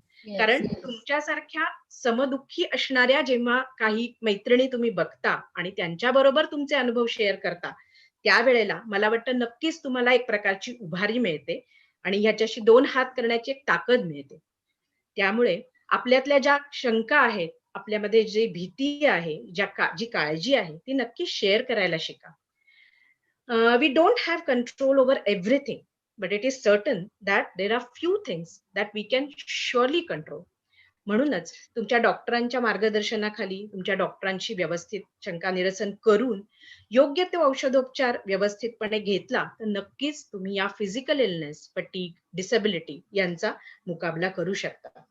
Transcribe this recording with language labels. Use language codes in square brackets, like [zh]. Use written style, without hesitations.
[mr] कारण तुमच्यासारख्या समदुःखी असणाऱ्या जेव्हा काही मैत्रिणी तुम्ही बघता आणि त्यांच्या बरोबर तुमचे अनुभव शेअर करता त्यावेळेला मला वाटतं नक्कीच तुम्हाला एक प्रकारची उभारी मिळते आणि ह्याच्याशी 2 हात करण्याची एक ताकद मिळते. त्यामुळे आपल्यातल्या ज्या शंका आहेत, आपल्यामध्ये जी भीती आहे, जी काळजी आहे ती नक्की शेअर करायला शिका. [en] We don't have control over everything, but it is certain that there are few things that we can surely control. [mr] म्हणूनच तुमच्या डॉक्टरांच्या मार्गदर्शनाखाली तुमच्या डॉक्टरांशी व्यवस्थित शंका निरसन करून योग्य तो औषधोपचार व्यवस्थितपणे घेतला तर नक्कीच तुम्ही या फिजिकल इलनेस, फटीग, डिसेबिलिटी यांचा मुकाबला करू शकता.